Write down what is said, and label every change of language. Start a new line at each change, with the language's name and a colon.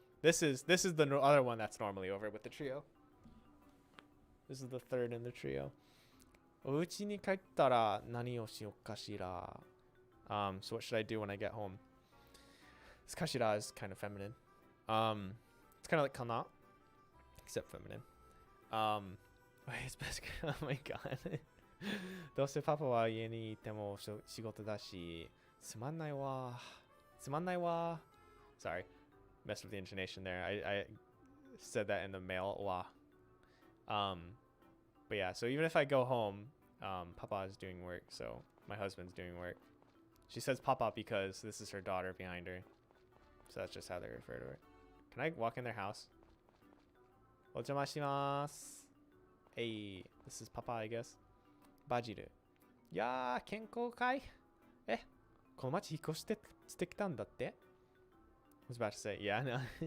English: This is the other one that's normally over with the trio. This is the third in the trio.
Japanese: Ouchi ni kaittara nani o shiyou kashira.
English: So what should I do when I get home? This kashira is kind of feminine. It's kind of like kana, except feminine. It's best. Oh my god.
Japanese: どうせパパは家にいても仕事だし、つまんないわ。つまんないわ。
English: Sorry, messed with the intonation there. I said that in the male wa. But yeah, so even if I go home, Papa is doing work, so my husband's doing work. She says Papa because this is her daughter behind her. So that's just how they refer to her. Can I walk in their house?
Japanese: Ojamashimaasu.
English: Hey, this is Papa, I guess. Bajiru.
Japanese: Ya, kenkou kai? Eh, この町引っ越してきたんだって?
English: I was about to say, yeah, no.